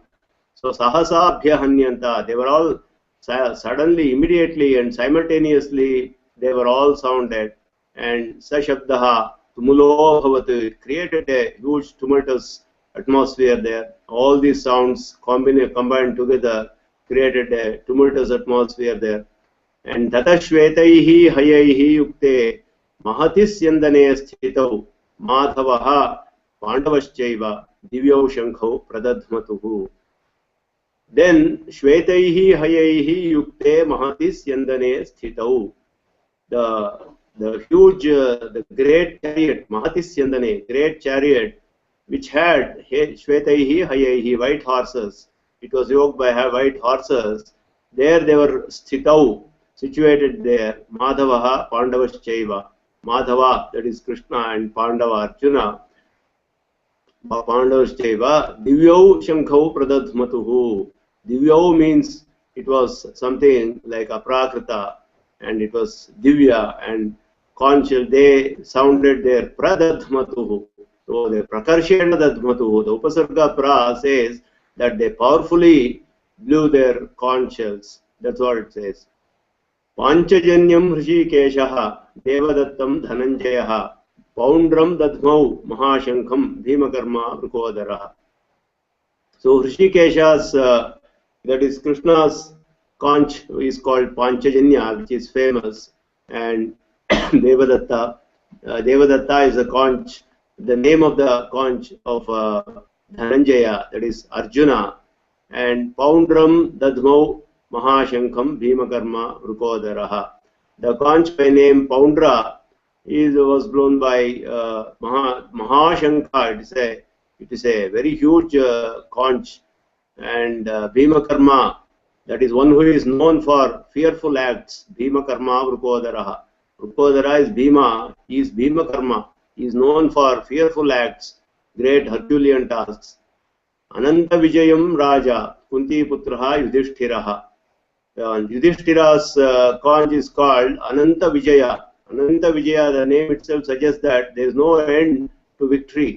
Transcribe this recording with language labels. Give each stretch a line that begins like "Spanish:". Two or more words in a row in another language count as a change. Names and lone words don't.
English: So
Sanskrit: Sahasa Abhyahanyanta,
English: they were all suddenly, immediately and simultaneously, they were all sounded.
Sanskrit: And Sashabdaha Tumulo Bhavat,
English: created a huge tumultuous atmosphere there. All these sounds combined together created a tumultuous atmosphere there.
Sanskrit: And Tata Shvetaihi Hayaihi Yukte Mahatis Yandane Sthitau Madhavaha Pandavaschaiva Divyo Shankho Pradadmatuhu. Then Shvetaihi Hayaihi Yukte Mahatis Yandane Sthitau.
English: The huge, the great chariot,
Sanskrit: Mahatis Yandane,
English: great chariot, which had
Sanskrit: Shvetaihi Hayaihi,
English: white horses. It was yoked by white horses. There they were Sthitau, situated there.
Sanskrit: Madhavaha Pandavaschaiva.
English: Madhava, that is Krishna, and Pandava, Arjuna.
Sanskrit: Pandavaschaiva. Divyo Shankho Pradadmatuhu.
English: Divyo means it was something like Aprakrita, and it was Divya, and conchal, they sounded their Pradadmatuhu. So the
Sanskrit: Prakarshena Dadmatuhu,
English: the
Sanskrit: Upasarga Pra
English: says that they powerfully blew their conchals. That's what it says.
Sanskrit: Panchajanyam Hrishikeshaha Devadattam Dhananjayaha Poundram Dadmau Mahashankham Bhimakarma Vrukodaraha.
English: So Hrishikesha's, that is Krishna's conch is called Panchajanya, which is famous, and Devadatta. Devadatta is a conch, the name of the conch of Dhananjaya, that is Arjuna, and
Sanskrit: Poundram Dadmau Mahashankam Bhimakarma Rukodaraha.
English: The conch by name Poundra was blown by Mahashanka. It is a very huge conch, and Bhimakarma, that is one who is known for fearful acts.
Sanskrit: Bhimakarma Rukodaraha.
English: Rukodara is Bhima. He is Bhimakarma. He is known for fearful acts, great Herculean tasks.
Sanskrit: Ananta Vijayam Raja Kunti Putraha Yudhishthiraha.
English: Yudhishthira's conch is called Ananta Vijaya. Ananta Vijaya, the name itself suggests that there is no end to victory.